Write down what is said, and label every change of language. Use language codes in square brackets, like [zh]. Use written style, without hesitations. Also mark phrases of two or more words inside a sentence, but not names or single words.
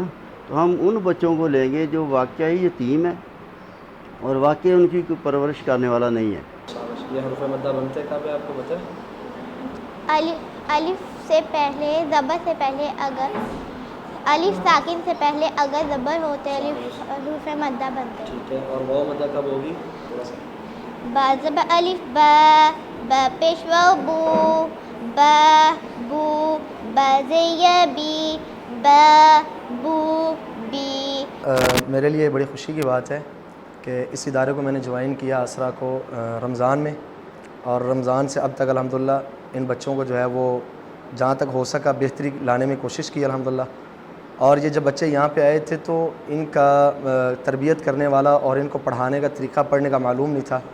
[ur] تو ہم ان بچوں کو لیں گے جو واقعی یتیم ہے اور واقعی ان کی کوئی پرورش کرنے والا نہیں ہے. یہ حروف مدہ بنتے کب ہے آپ کو پتہ ہے؟ الف سے پہلے زبر سے پہلے اگر الف ساکن سے پہلے اگر زبر ہوتے حروف مدہ بنتے. ٹھیک ہے، اور واو مدہ کب ہوگی؟ تھوڑا سا با زبر الف با، با پیشوا بو، با بو، با زیہ بی، با بو بی. میرے لیے بڑی خوشی کی بات ہے کہ اس ادارے کو میں نے جوائن کیا اسرا کو رمضان میں، اور رمضان سے اب تک الحمدللہ ان بچوں کو جو ہے وہ جہاں تک ہو سکا بہتری لانے میں کوشش کی الحمدللہ. اور یہ جب بچے یہاں پہ آئے تھے تو ان کا تربیت کرنے والا اور ان کو پڑھانے کا طریقہ پڑھنے کا معلوم نہیں تھا.